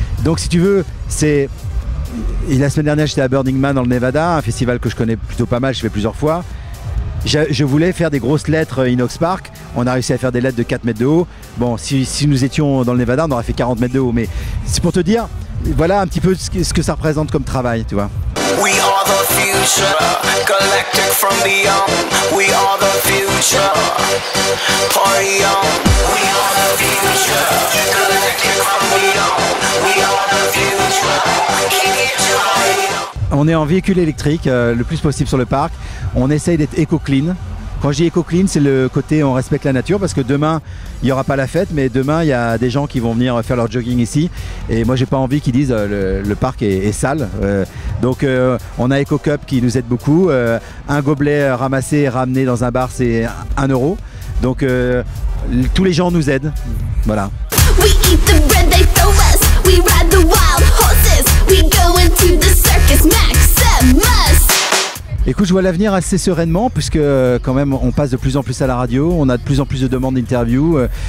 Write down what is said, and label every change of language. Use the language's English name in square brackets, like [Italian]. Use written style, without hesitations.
[French] Donc si tu veux, c'est... Et la semaine dernière j'étais à Burning Man dans le Nevada, un festival que je connais plutôt pas mal, je fais plusieurs fois. Je voulais faire des grosses lettres Inox Park. On a réussi à faire des lettres de 4 mètres de haut. Bon, si nous étions dans le Nevada, on aurait fait 40 mètres de haut. Mais c'est pour te dire, voilà un petit peu ce que ça représente comme travail, tu vois. [English] We are the future, galactic from beyond. We are the future, party on. We are the future, galactic from beyond. We are the future, keep it high. [French] On est en véhicule électrique le plus possible sur le parc. On essaye d'être éco-clean. Quand je dis éco-clean, c'est le côté on respecte la nature, parce que demain, il n'y aura pas la fête, mais demain, il y a des gens qui vont venir faire leur jogging ici. Et moi, j'ai pas envie qu'ils disent le parc est sale. Donc, on a Eco Cup qui nous aide beaucoup. Un gobelet ramassé et ramené dans un bar, c'est 1 €. Donc, tous les gens nous aident. Voilà. [English] We eat the bread they throw us. We ride the wild horses. We go into the circus, Maximus. [French] Écoute, je vois l'avenir assez sereinement, puisque quand même on passe de plus en plus à la radio, on a de plus en plus de demandes d'interviews.